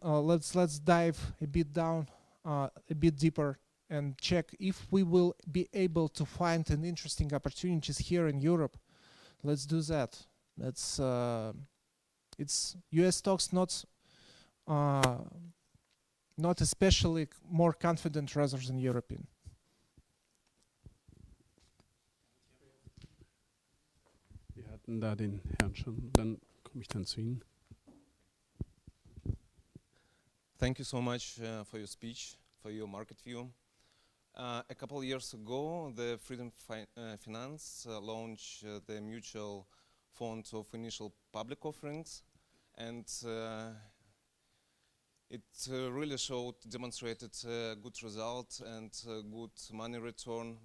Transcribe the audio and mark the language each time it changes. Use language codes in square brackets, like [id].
[en] Let's dive a bit down, a bit deeper, and check if we will be able to find an interesting opportunities here in Europe. Let's do that. It's US stocks not especially more confident rather than European. [de] Wir hatten da den Herrn schon, dann komme ich dann zu Ihnen. [en] Thank you so much for your speech, for your market view. A couple of years ago, the Freedom Finance launched the mutual fund of initial public offerings, and it really demonstrated good result and good money return.